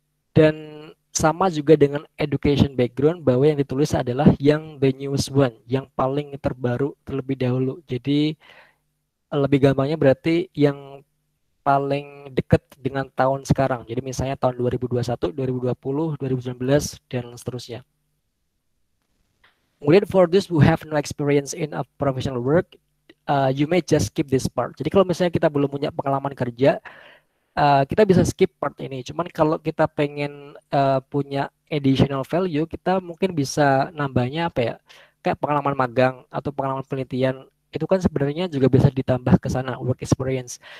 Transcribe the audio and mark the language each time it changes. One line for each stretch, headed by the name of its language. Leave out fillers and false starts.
Indonesian: Dan sama juga dengan education background, bahwa yang ditulis adalah yang
English: the newest one,
Indonesian: yang paling terbaru terlebih dahulu. Jadi lebih gampangnya berarti yang paling dekat dengan tahun sekarang. Jadi misalnya tahun 2021, 2020, 2019, dan seterusnya.
English: Kemudian for those who have no experience in a professional work, you may just skip this part.
Indonesian: Jadi kalau misalnya kita belum punya pengalaman kerja, kita bisa skip part ini. Cuman kalau kita pengen punya additional value, kita mungkin bisa nambahnya apa ya? Kayak pengalaman magang atau pengalaman penelitian. Itu kan sebenarnya juga bisa ditambah ke sana, work experience.